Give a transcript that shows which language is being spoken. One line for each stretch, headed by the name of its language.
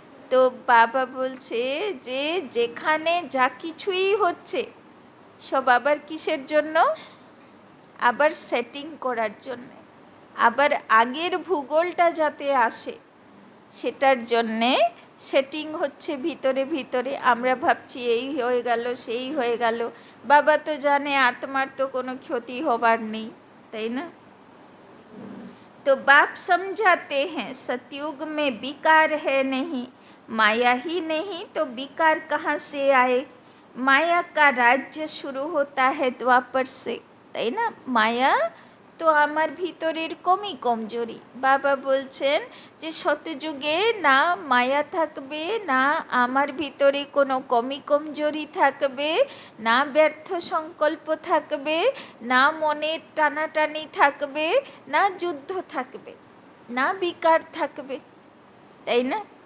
Bangla: তো বাবা বলছে যে যেখানে যা কিছুই হচ্ছে সব আবার কিসের জন্য, আবার সেটিং করার জন্যে, আবার আগের ভূগোলটা যাতে আসে সেটার জন্যে সেটিং হচ্ছে ভিতরে ভিতরে। আমরা ভাবছি এই হয়ে গেল সেই হয়ে গেল, বাবা তো জানে আত্মার তো কোনো ক্ষতি হবার নেই, তাই না?
Hindi: तो बाप समझाते हैं सतयुग में विकार है नहीं, माया ही नहीं तो विकार कहाँ से आए, माया का राज्य शुरू होता है द्वापर से,
Bangla: তাই না? মায়া তো আমার ভিতরের কমজোরি, বাবা বলছেন যে শতযুগে না মায়া থাকবে, না আমার ভিতরে কোনো কমজোরি থাকবে, না ব্যর্থ সংকল্প থাকবে, না মনের টানাটানি থাকবে, না যুদ্ধ থাকবে, না বিকার থাকবে, তাই না?